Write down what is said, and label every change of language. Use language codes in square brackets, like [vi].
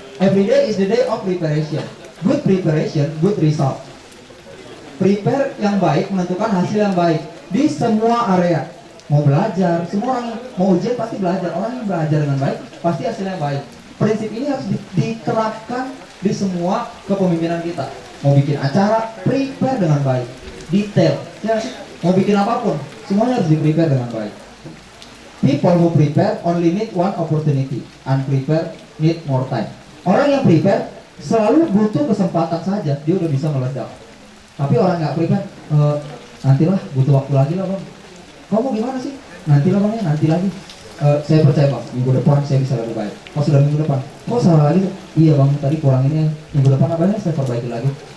[en] Every day is the day of preparation. Good preparation, good result. [id] Prepare yang baik menentukan hasil yang baik di semua area. Mau belajar, semua orang mau ujian pasti belajar. Orang yang belajar dengan baik pasti hasilnya baik. Prinsip ini harus diterapkan di semua kepemimpinan kita. Mau bikin acara, prepare dengan baik, detail. Ya, mau bikin apapun, semuanya harus di-prepare dengan baik. [en] People who prepare only need one opportunity, unprepared need more time. [id] Orang yang prepare selalu butuh kesempatan saja, dia udah bisa meledak. Tapi orang nggak prepare, nantilah, butuh waktu lagi lah bang. Kamu gimana sih? Nantilah bang ya, nanti lagi. Saya percaya bang, minggu depan saya bisa lebih baik. Oh sudah minggu depan, kok salah lagi? Iya bang, tadi kurang ini, minggu depan apanya saya perbaiki lagi.